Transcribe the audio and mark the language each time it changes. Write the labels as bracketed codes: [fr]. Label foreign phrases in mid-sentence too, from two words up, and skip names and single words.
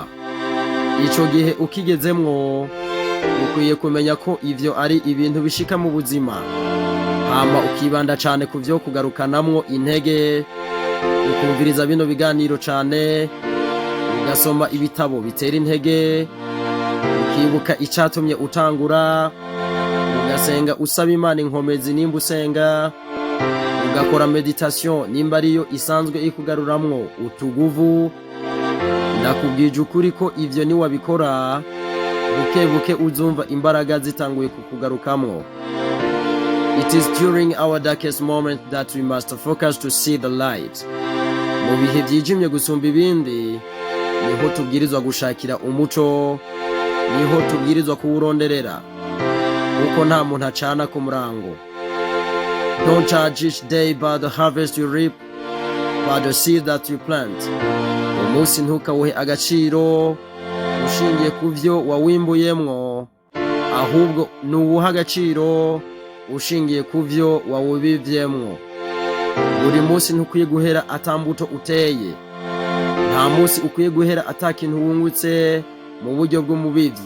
[rn] Ico gihe ukigezemwo ukwiye kumenya ko ivyo ari ibintu bishika mu buzima, hama ukibanda cane ku vyo kugarukanamwo intege, ukumviriza bino biganiro cane, ugasoma ibitabo bitera intege, ukibuka icatumye utangura, ugasenga usaba Imana inkomezi nimba usenga, ugakora meditation nimba ariyo isanzwe ikugaruramwo utuguvu. Ndakubwije ukuri ko ivyo ni wabikora buke buke uzumva imbaraga zitanguye kukugarukamwo. [en] It is during our darkest moment that we must focus to see the light. [rn] Mu bihe byijimye gusumba ibindi niho tubwirizwa gushakira umuco, niho tubwirizwa kuwuronderera, kuko nta muntu acana ku murango. [en] Don't judge each day by the harvest you reap, by the seed that you plant. [rn] Umunsi ntukawuhe agaciro ushingiye ku vyo wawimbuyemwo, ahubwo nuwuha agaciro ushingiye ku vyo wawubivyemwo. Buri munsi ntukwiye guhera atambuto uteye. Nta munsi ukwiye guhera atakintu wungutse mu buryo bw'umubivyi.